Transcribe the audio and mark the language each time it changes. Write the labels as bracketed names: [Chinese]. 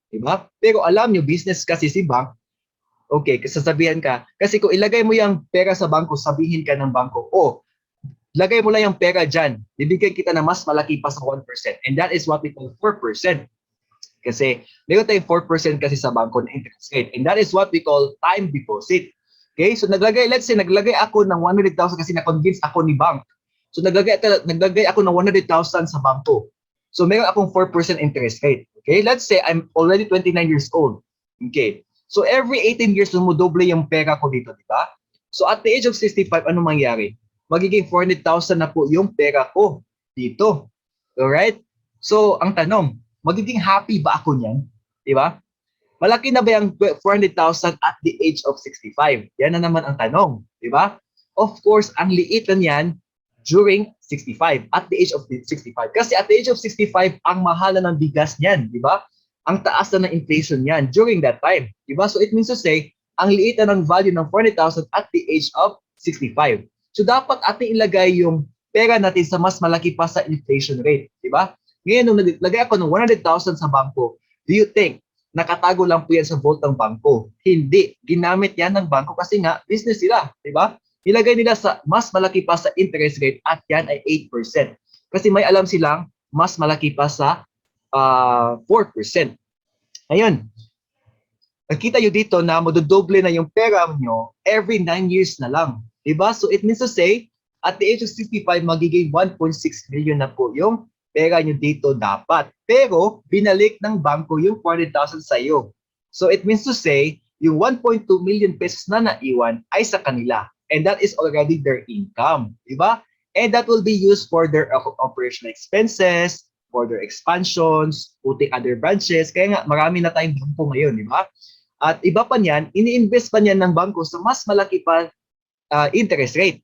[Filipino] Diba? Pero alam nyo, business kasi si bank, okay, sasabihan ka, kasi kung ilagay mo yung pera sa bangko, sabihin ka ng bangko, oh, lagay mo lang yung pera dyan, bibigyan kita na mas malaki pa sa 1%. [English] And that is what we call 4%. [Filipino] Kasi meron tayong 4% kasi sa bangko na interest rate. [English] And that is what we call time deposit. [Filipino] Okay, so let's say naglagay ako ng 100,000 kasi na-convince ako ni bank. So naglagay ako ng 100,000 sa bangko. So meron akong 4% interest rate. Okay? [English] Let's say I'm already 29 years old. [Filipino] Okay? So every 18 years dumodoble yung pera ko dito, di ba? So at the age of 65, ano mangyari? Magiging 400,000 na po yung pera ko dito. Alright? So ang tanong, magiging happy ba ako niyan? Di ba? Malaki na ba yung 400,000 at the age of 65? Yan na naman ang tanong. Di ba? Of course, ang liit na yan during 65, at the age of 65. Kasi at the age of 65, ang mahal na ng bigas niyan, di ba? Ang taas na ng inflation niyan during that time, di ba? [English] So it means to say, [Filipino] ang liit na ng value ng 400,000 at the age of 65. So dapat ating ilagay yung pera natin sa mas malaki pa sa inflation rate, di ba? Ngayon, nung naglagay ako ng 100,000 sa bangko, [English] do you think [Filipino] nakatago lang po yan sa vault ng bangko? Hindi. Ginamit yan ng bangko kasi nga business sila, di ba? Nilagay nila sa mas malaki pa sa interest rate at yan ay 8%. Kasi may alam silang mas malaki pa sa 4%. Ngayon, nakita nyo dito na madodoble na yung pera nyo every 9 years na lang. Diba? So it means to say, at the age of 65, magiging 1.6 million na po yung pera nyo dito dapat. Pero, binalik ng bangko yung 400,000 sa iyo. So it means to say, yung 1.2 million pesos na naiwan ay sa kanila. [English] And that is already their income, di ba? And that will be used for their operational expenses, for their expansions, putting other branches. [Filipino] Kaya nga, marami na tayong bangko ngayon, di ba? At iba pa niyan, ini-invest pa niyan ng bangko sa mas malaki pa interest rate.